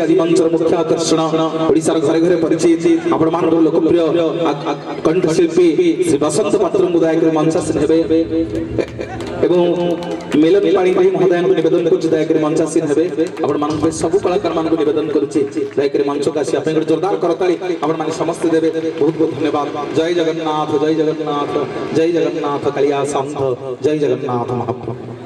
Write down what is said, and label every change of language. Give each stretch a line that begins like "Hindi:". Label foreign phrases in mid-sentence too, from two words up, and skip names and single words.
Odia: ଆଜି ମଞ୍ଚର ମୁଖ୍ୟ ଆକର୍ଷଣ ଓଡ଼ିଶାର ଘରେ ଘରେ ପରିଚିତ ଆପଣମାନଙ୍କ ଲୋକପ୍ରିୟ କଣ୍ଠଶିଳ୍ପୀ ଶ୍ରୀ ବସନ୍ତ ପାତ୍ର ମହୋଦୟ ମଞ୍ଚାସୀନ ହେବେ ଏବଂ ମେଲନ ପାଣି ମହୋଦୟ ନିବେଦନ କରୁଛି ଦୟାକରି ମଞ୍ଚାସୀନ ହେବେ। ଆପଣମାନେ ସବୁ କଳାକାରମାନେ ନିବେଦନ କରୁଛି ଦୟାକରି ମଞ୍ଚକୁ ଆସି ଆପଣ ଜୋରଦାର କରତାଳି ଆପଣମାନେ ସମସ୍ତେ ଦେବେ। ବହୁତ ବହୁତ ଧନ୍ୟବାଦ। ଜୟ ଜଗନ୍ନାଥ ଜୟ ଜଗନ୍ନାଥ ଜୟ ଜଗନ୍ନାଥ କାଳିଆ ସାନ୍ତ ଜୟ ଜଗନ୍ନାଥ ମହାପ୍ରଭୁ।